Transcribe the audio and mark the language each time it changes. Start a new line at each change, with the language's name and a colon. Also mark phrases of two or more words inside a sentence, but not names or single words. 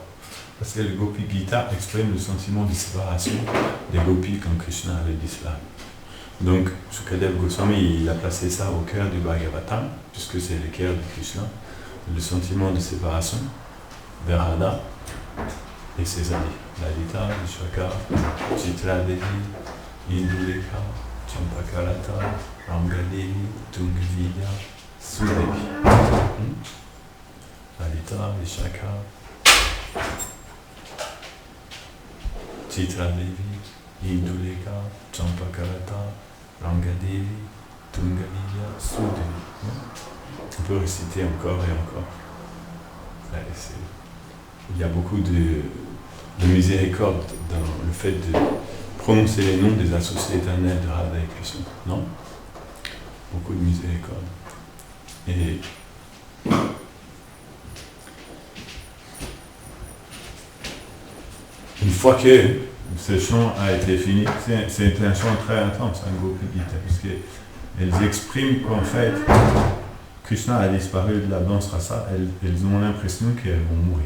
French: Parce que le Gopi Gita exprime le sentiment de séparation des gopis quand Krishna avait disparu. Donc, Shukadev Goswami, il a placé ça au cœur du Bhagavatam, puisque c'est le cœur de Krishna, le sentiment de séparation vers Radha et ses amis. Lalita, Vishwaka, Chitra Devi, Indulekha, Champakarata, Ramgadevi, Tungadevi, Viya, Sudevi. Lalita, Vishaka, Chitra Devi, Induleka, Champakarata, Rangadevi, Tungaviya, Sudevi. On peut réciter encore et encore. Ouais, il y a beaucoup de miséricorde dans le fait de prononcer les noms des associés éternels de Radha et Krishna, non? Beaucoup de miséricorde. Et une fois que ce chant a été fini, c'est un chant très intense, un Gopi Gita, parce qu'elles expriment qu'en fait, Krishna a disparu de la danse rasa, elles ont l'impression qu'elles vont mourir.